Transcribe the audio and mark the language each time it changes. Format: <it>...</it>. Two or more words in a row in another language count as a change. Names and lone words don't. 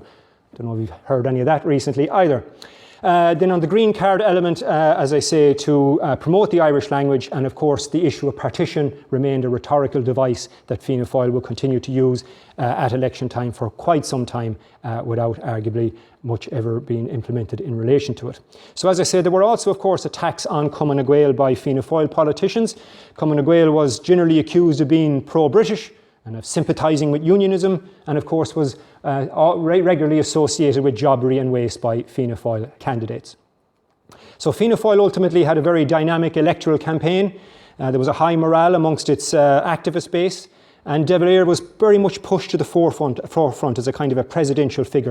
<en>Don't know if you've heard any of that recently either. Then on the green card element, as I say, to promote the Irish language, and of course the issue of partition remained a rhetorical device that Fianna Fáil will continue to use at election time for quite some time without arguably much ever being implemented in relation to it. So as I said, there were also, of course, attacks on Cumann na Gael by Fianna Fáil politicians. Cumann na Gael was generally accused of being pro-British and of sympathising with unionism, and of course was regularly associated with jobbery and waste by Fianna Fáil candidates. So Fianna Fáil ultimately had a very dynamic electoral campaign. There was a high morale amongst its activist base, and De Valera was very much pushed to the forefront as a kind of a presidential figure.</en>